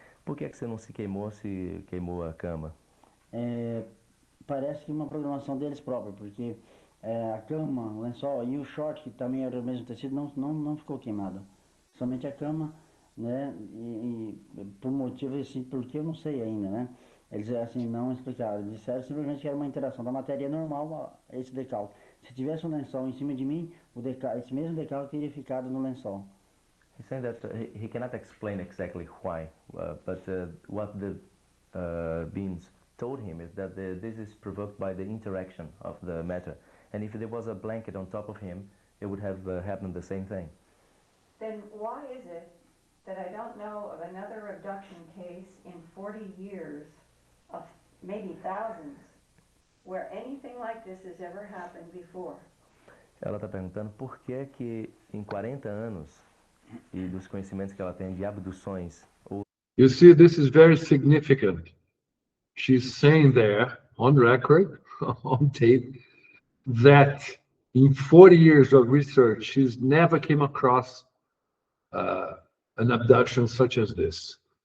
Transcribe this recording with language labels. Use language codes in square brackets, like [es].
[pt] Por que você não se queimou a cama? Parece que uma programação deles própria, porque a cama, o lençol e o short, que também era do mesmo tecido, não ficou queimado. Somente a cama, né, e por motivo assim, porque eu não sei ainda, né? Eles assim não explicaram, eles disseram simplesmente que era uma interação da matéria normal a esse decalque. Se tivesse um lençol em cima de mim, esse mesmo decalque teria ficado no lençol. [en] He's saying that he cannot explain exactly why, but what the beings told him is that this is provoked by the interaction of the matter. And if there was a blanket on top of him, it would have happened the same thing. Then why is it that I don't know of another abduction case in 40 years, of maybe thousands, where anything like this has ever happened before? [pt] Ela está perguntando por que em 40 anos e dos conhecimentos que ela tem de abduções. [en] You see, this is very significant. She's saying there, on record, on tape, that in 40 years of research, she's never came across an abduction such as this.